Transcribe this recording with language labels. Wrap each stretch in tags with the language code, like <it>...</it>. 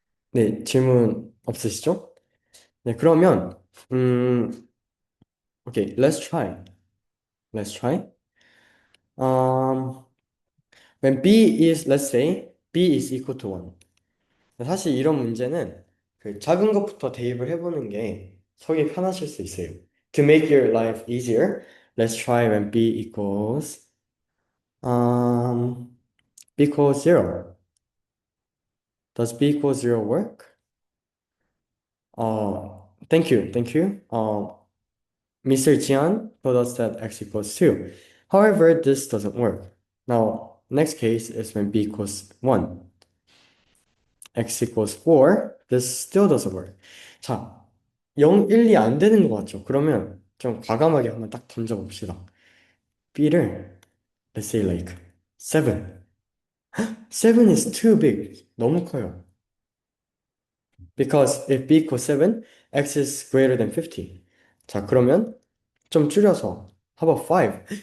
<ko>네, 질문 없으시죠? 네, 그러면,</ko> <en>okay, let's try. Let's try. Um, when b is, let's say, b is equal to 1.</en> <ko>사실 이런 문제는 그 작은 것부터 대입을 해보는 게 속이 편하실 수 있어요.</ko> <en>To make your life easier, let's try when b equals, um, b equals 0. Does b equal 0 work? Thank you, thank you. Mr. Jian told us that x equals 2. However, this doesn't work. Now, next case is when b equals 1. x equals 4. This still doesn't work.</en> <ko>자, 0, 1, 2 안 되는 것 같죠? 그러면 좀 과감하게 한번 딱 던져봅시다. b를,</ko> <en>let's say like 7. 7 is too big.</en> <ko>너무 커요.</ko> <en>Because if b equals 7, x is greater than 50.</en> <ko>자, 그러면 좀 줄여서</ko> <en>how about 5?</en>